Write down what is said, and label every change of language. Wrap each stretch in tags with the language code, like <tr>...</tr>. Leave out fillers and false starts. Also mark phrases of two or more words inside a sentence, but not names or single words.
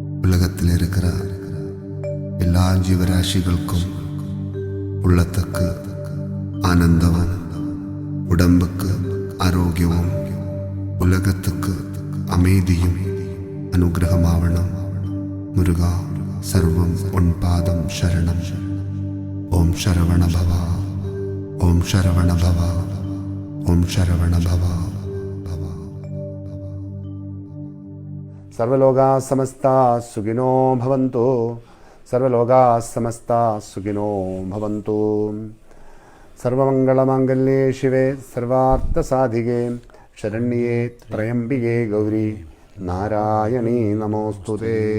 <ta>உலகத்தில் இருக்கிற எல்லா ஜீவராசிகளுக்கும் உள்ளத்துக்கு ஆனந்தமும், உடம்புக்கு ஆரோக்கியமும், உலகத்துக்கு அமைதியும் அனுகிரகமாவணும். முருகா, சர்வம் உன் பாதம் சரணம். ஓம் சரவண பவா, ஓம் சரவண பவா, ஓம் சரவண பவா.</ta> <sa>सर्वलोका समस्ता सुखिनो भवन्तु. सर्वलोका समस्ता सुखिनो भवन्तु. सर्वमङ्गलमाङ्गल्ये शिवे सर्वार्थसाधिके शरण्ये त्र्यम्बिके गौरी नारायणी नमोस्तुते.</sa>